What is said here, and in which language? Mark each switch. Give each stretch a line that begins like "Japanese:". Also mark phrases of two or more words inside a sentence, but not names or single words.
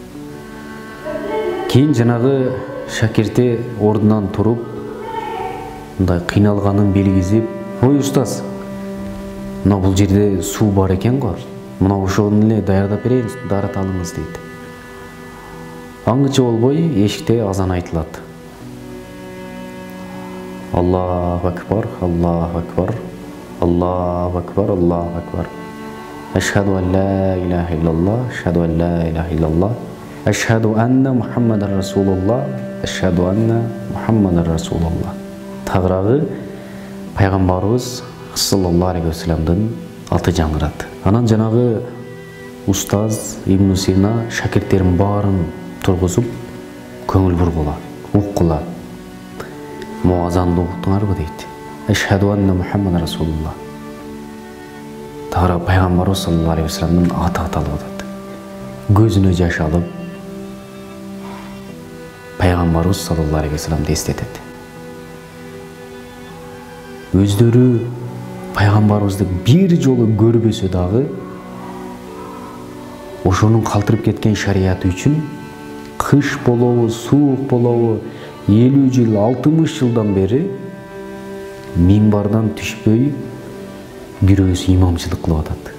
Kyrgyz: Кийин жанагы шакирти ордунан туруп, мындай кыйналганын белгизип: "Ой устаз, мына бул жерде суу бар экен го. Мына ошону эле даярдап берейин, даарат алыңыз" дейт. Аңгыча болбой эшикте азан айтылат.
Arabic: الله أكبر، الله أكبر، الله أكبر، الله أكبر. أشهد أن لا إله إلا الله، أشهد أن لا إله إلا الله، أشهد أن محمدا رسول الله، أشهد أن محمدا رسول الله.
Kyrgyz: Тагыраагы пайгамбарыбыз
Arabic: صلى الله عليه وسلم
Kyrgyz: аты жаңырат. Анан жанагы устаз Ибн Сина шакирттерин баарын тургузуп көңүл бургула, уккула. "Муазанды уктуңарбы" дейт.
Arabic: "أشهد أن محمدا رسول الله".
Kyrgyz: Тагыра пайгамбарыбыз
Arabic: صلى الله عليه وسلم
Kyrgyz: аты аталып атат. Көзүнө жаш алып, пайгамбарыбыз
Arabic: صلى الله عليه وسلم
Kyrgyz: эстетет. Өздөрү пайгамбарыбызды бир жолу көрбөсө дагы, ошонун калтырып кеткен шариаты үчүн кыш болобу, суук болобу, 50 жыл, 60 жылдан бери минбардан түшпөй бирөөсү имамчылык кылып атат.